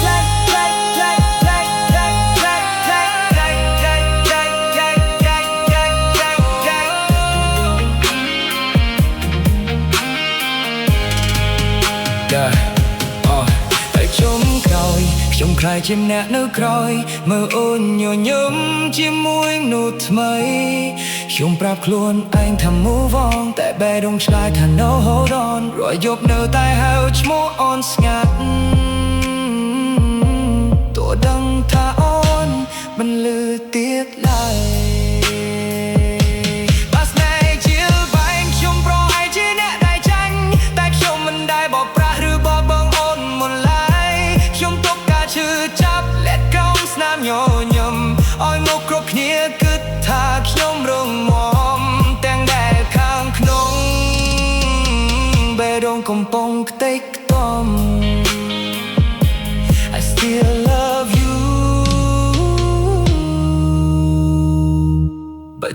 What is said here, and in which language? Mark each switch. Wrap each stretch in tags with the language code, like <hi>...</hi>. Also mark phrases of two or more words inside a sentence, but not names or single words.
<km>តែខ្ញុំក្រោយខ្ញុំខ្លាចជាអ្នកនៅក្រោយមើលអូនញញឹមជាមួយមនុស្សថ្មីខ្ញុំប្រាប់ខ្លួនឯងថា</km> <en>move on</en> <km>តែបេះដូងឆ្លើយថា</km> <en>no hold on</en> <km>រាល់យប់នៅតែហៅឈ្មោះអូនស្ងាត់ ទោះដឹងថាអូនមិនលឺទៀតឡើយញញឹមឲ្យមកគ្រប់គ្នាគិតថាខ្ញុំរងមាំទាំងដែលខាងក្នុងបេះដូងកំពុងខ្ទេចខ្ទាំ</km> <en>I still love you but</en>